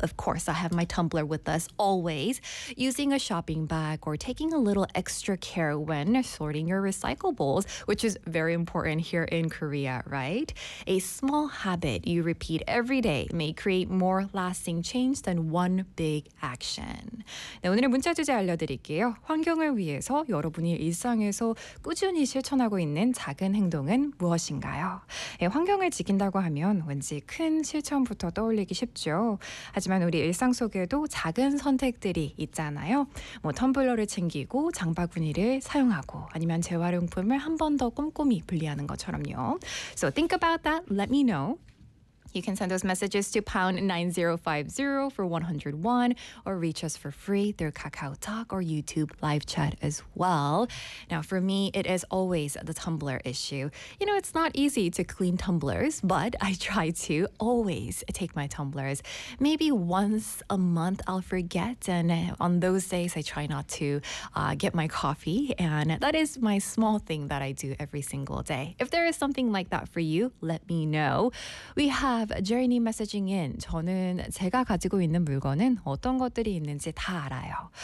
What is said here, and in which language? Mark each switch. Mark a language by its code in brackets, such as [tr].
[en] Of course, I have my tumbler with us always. Using a shopping bag or taking a little extra care when sorting your recyclables, which is very important here in Korea, right? A small habit you repeat every day may create more lasting change than one big action. [ko] 네, 오늘의 문자 주제 알려드릴게요. 환경을 위해서 여러분이 일상에서 꾸준히 실천하고 있는 작은 행동은 무엇인가요? 네, 환경을 지킨다고 하면 왠지 큰 실천부터 떠올리기 쉽죠. 하지만 우리 일상 속에도 작은 선택들이 있잖아요. 뭐 텀블러를 챙기고 장바구니를 사용하고 아니면 재활용품을 한 번 더 꼼꼼히 분리하는 것처럼요. [en] So think about that. Let me know. You can send those messages to #9050 for 101 or reach us for free through KakaoTalk or YouTube live chat as well. Now, for me, it is always the tumbler issue. You know, it's not easy to clean tumblers, but I try to always take my tumblers. Maybe once a month I'll forget, and on those days I try not to get my coffee, and that is my small thing that I do every single day. If there is something like that for you, let me know. We have Jerry님 messaging in. [ko] 저는 제가 가지고 있는 물건은 어떤 것들이 있는지 다 알아요.